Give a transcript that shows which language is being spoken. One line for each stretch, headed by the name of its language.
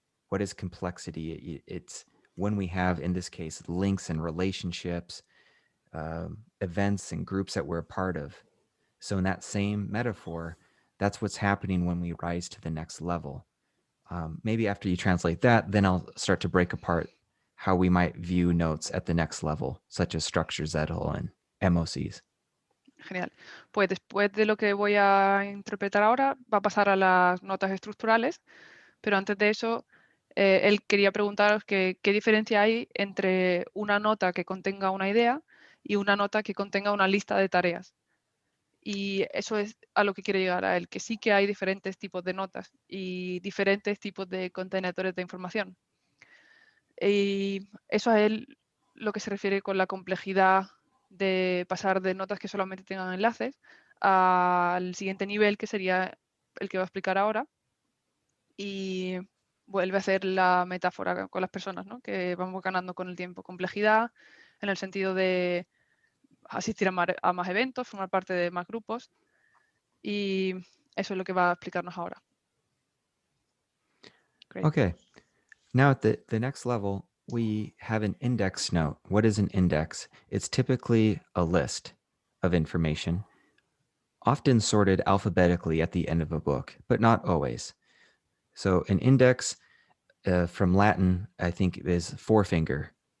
English: What is complexity? It's when we have, in this case, links and relationships, events and groups that we're a part of. So in that same metaphor, that's what's happening when we rise to the next level. Maybe after you translate that, then I'll start to break apart how we might view notes at the next level, such as structure zettel and MOCs.
Spanish: Genial. Pues después de lo que voy a interpretar ahora, va a pasar a las notas estructurales, pero antes de eso, él quería preguntaros qué diferencia hay entre una nota que contenga una idea y una nota que contenga una lista de tareas. Y eso es a lo que quiere llegar a él, que sí que hay diferentes tipos de notas y diferentes tipos de contenedores de información. Y eso es él lo que se refiere con la complejidad de pasar de notas que solamente tengan enlaces al siguiente nivel, que sería el que va a explicar ahora. Y vuelve a hacer la metáfora con las personas, ¿no? Que vamos ganando con el tiempo. Complejidad en el sentido de asistir a más eventos, formar parte de más grupos. Y eso es lo que va a explicarnos ahora.
English: Great. Okay. Now at the next level, we have an index note. What is an index? It's typically a list of information, often sorted alphabetically at the end of a book, but not always. So an index from Latin, I think, is forefinger.